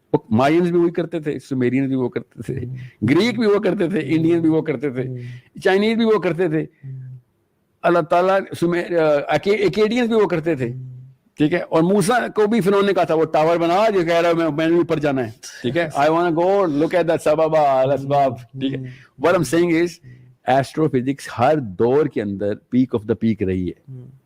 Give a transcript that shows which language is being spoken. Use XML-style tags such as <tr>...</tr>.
<ur>Mines بھی وہی کرتے تھے, سومیرینز بھی وہ کرتے تھے, گریک بھی وہ کرتے تھے, انڈین بھی وہ کرتے تھے, چائنیز بھی وہ کرتے تھے, اللہ تعالیٰ ایکیڈینز بھی وہ کرتے تھے, ٹھیک ہے. اور موسیٰ کو بھی فرعون نے کہا تھا وہ ٹاور بنا جو کہہ رہا ہے میں نے اوپر جانا ہے, ٹھیک ہے.</ur> <en>I wanna go look at that سبابا الاسباب,</en> <ur>ٹھیک ہے.</ur> <en>What I'm saying is</en> <ur>astro physics ہر دور کے اندر</ur> <en>peak of the peak</en> <ur>رہی ہے.</ur>